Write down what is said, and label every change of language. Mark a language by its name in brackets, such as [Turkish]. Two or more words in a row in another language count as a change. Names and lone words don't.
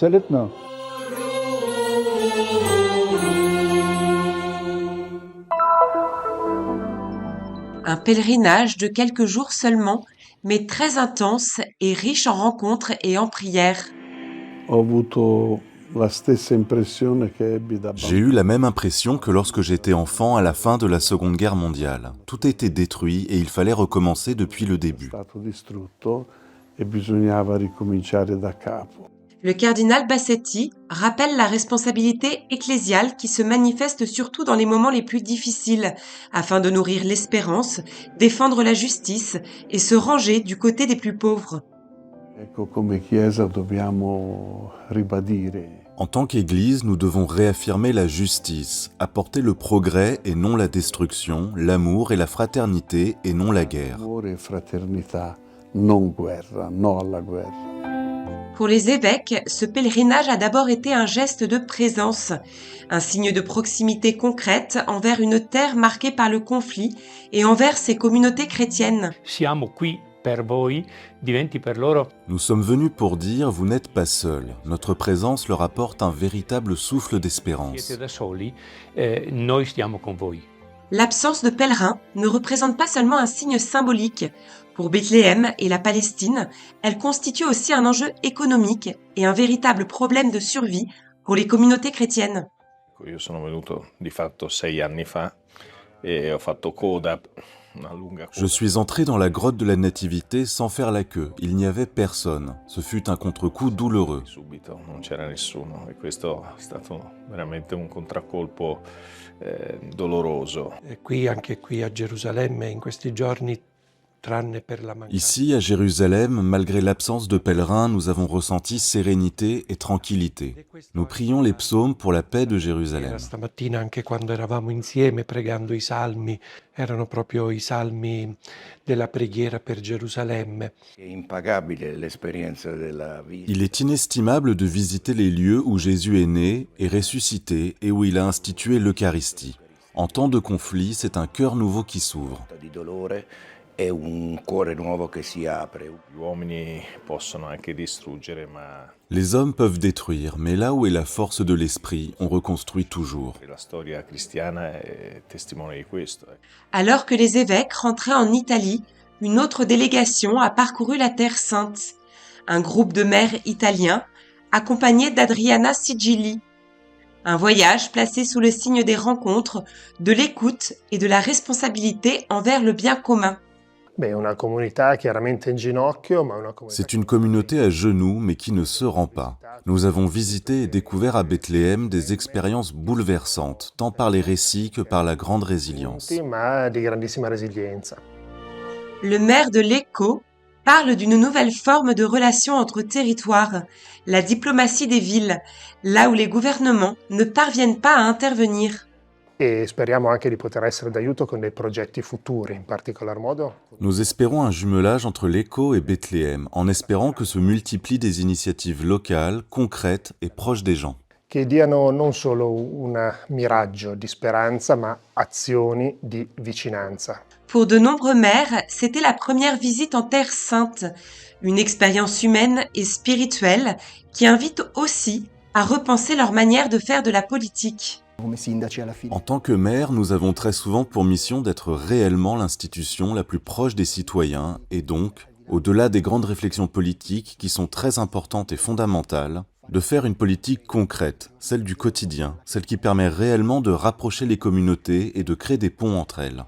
[French] Un pèlerinage de quelques jours seulement, mais très intense et riche en rencontres et en prières. J'ai eu la même impression que lorsque j'étais enfant à la fin de la Seconde Guerre mondiale. Tout était détruit et il fallait recommencer depuis le début. [Italian] e bisognava ricominciare da capo. [French] Le cardinal Bassetti rappelle la responsabilité ecclésiale qui se manifeste surtout dans les moments les plus difficiles, afin de nourrir l'espérance, défendre la justice et se ranger du côté des plus pauvres. [Italian] Ecco, come Chiesa dobbiamo ribadire. [French] En tant qu'Église, nous devons réaffirmer la justice, apporter le progrès et non la destruction, l'amour et la fraternité et non la guerre. [Italian] Amore e fraternità, non guerra, no alla guerra. [French] Pour les évêques, ce pèlerinage a d'abord été un geste de présence, un signe de proximité concrète envers une terre marquée par le conflit et envers ses communautés chrétiennes. [Italian] Siamo qui per voi, diventi per loro. [French] Nous sommes venus pour dire, vous n'êtes pas seuls. Notre présence leur apporte un véritable souffle d'espérance. [Italian] Siete da soli, noi stiamo con voi. [French] L'absence de pèlerins ne représente pas seulement un signe symbolique. Pour Bethléem et la Palestine, elle constitue aussi un enjeu économique et un véritable problème de survie pour les communautés chrétiennes. [Italian] Io sono venuto di fatto 6 anni fa e ho fatto coda una lunga [French] Je [Italian] coda. [French] suis entré dans la grotte de la Nativité sans faire la queue. Il n'y avait personne. Ce fut un contre-coup douloureux. [Italian] Subito non c'era nessuno e questo è stato veramente un contraccolpo doloroso. E qui, anche qui a Gerusalemme, in questi giorni, tranne per la mancanza. [French] Ici, à Jérusalem, malgré l'absence de pèlerins, nous avons ressenti sérénité et tranquillité. Nous prions les psaumes pour la paix de Jérusalem. [Italian] Stamattina, anche quando eravamo insieme pregando i salmi, erano proprio i salmi della preghiera per Gerusalemme. È impagabile l'esperienza della vita. [French] Il est inestimable de visiter les lieux où Jésus est né, est ressuscité et où il a institué l'Eucharistie. En temps de conflit, c'est un cœur nouveau qui s'ouvre. [Italian] Di dolore è un cuore nuovo che si apre. Gli uomini possono anche distruggere, ma [French] Les hommes peuvent détruire, mais là où est la force de l'esprit, on reconstruit toujours. [Italian] la storia cristiana è testimone di questo. [French] Alors que les évêques rentraient en Italie, une autre délégation a parcouru la Terre Sainte. Un groupe de mères italiens, accompagné d'Adriana Sigilli. Un voyage placé sous le signe des rencontres, de l'écoute et de la responsabilité envers le bien commun. [Italian] Beh, una comunità chiaramente in ginocchio, ma una comunità. [French] C'est une communauté à genoux, mais qui ne se rend pas. Nous avons visité et découvert à Bethléem des expériences bouleversantes, tant par les récits que par la grande résilience. [Italian] Ma di grandissima resilienza. [French] Le maire de Lecco parle d'une nouvelle forme de relation entre territoires, la diplomatie des villes, là où les gouvernements ne parviennent pas à intervenir. [Italian] E speriamo anche di poter essere d'aiuto con dei progetti futuri, in particolar modo. [French] Nous espérons un jumelage entre Lecco et Bethléem, en espérant que se multiplient des initiatives locales, concrètes et proches des gens. [Italian] Che diano non solo un miraggio di speranza, ma azioni di vicinanza. [French] Pour de nombreux maires, c'était la première visite en Terre Sainte, une expérience humaine et spirituelle qui invite aussi à repenser leur manière de faire de la politique. En tant que maire, nous avons très souvent pour mission d'être réellement l'institution la plus proche des citoyens et donc, au-delà des grandes réflexions politiques qui sont très importantes et fondamentales, de faire une politique concrète, celle du quotidien, celle qui permet réellement de rapprocher les communautés et de créer des ponts entre elles.